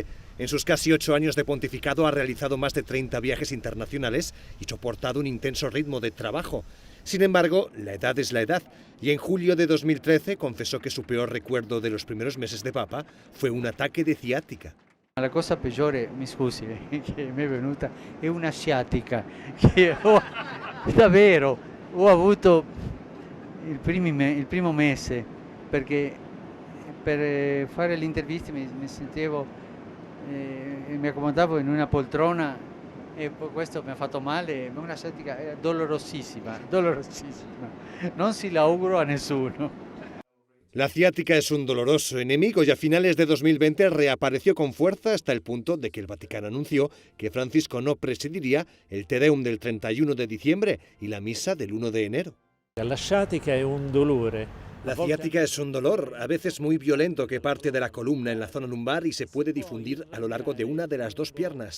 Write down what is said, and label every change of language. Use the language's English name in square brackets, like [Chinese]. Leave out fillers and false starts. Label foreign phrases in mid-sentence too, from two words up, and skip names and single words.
[Spanish] En sus casi 8 años de pontificado ha realizado más de 30 viajes internacionales y soportado un intenso ritmo de trabajo. Sin embargo, la edad es la edad, y en julio de 2013 confesó que su peor recuerdo de los primeros meses de papa fue un ataque de ciática. [Italian] La cosa peggiore, mi scusi, che mi è venuta è una sciatica, davvero, ho avuto il primo mese, perché per fare le interviste mi sentivo, mi accomodavo in una poltrona e questo mi ha fatto male, una sciatica dolorosissima, non si la auguro a nessuno. [Spanish] La ciática es un doloroso enemigo y a finales de 2020 reapareció con fuerza hasta el punto de que el Vaticano anunció que Francisco no presidiría el Te Deum del 31 de diciembre y la misa del 1 de enero. La ciática es un dolore. La ciática es un dolor, a veces muy violento, que parte de la columna en la zona lumbar y se puede difundir a lo largo de una de las dos piernas.